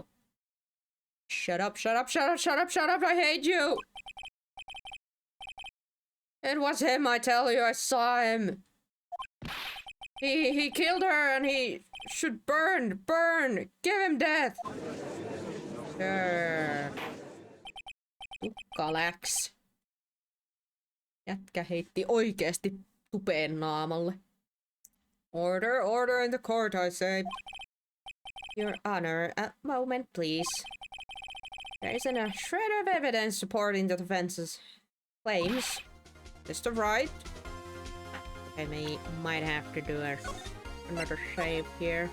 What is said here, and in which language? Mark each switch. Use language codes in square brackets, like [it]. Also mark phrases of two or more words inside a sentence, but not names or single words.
[en] Shut up, shut up, shut up, shut up, shut up! I hate you! It was him, I tell you, I saw him! He killed her and he should burn! Burn! Give him death! Sure. [fi] Tukkaläks. Jätkä heitti oikeesti tupeen naamalle. [en] Order, order in the court, I say. Your Honor, a moment, please. There isn't a shred of evidence supporting the defense's claims. Mr. Wright? I might have to do another save here.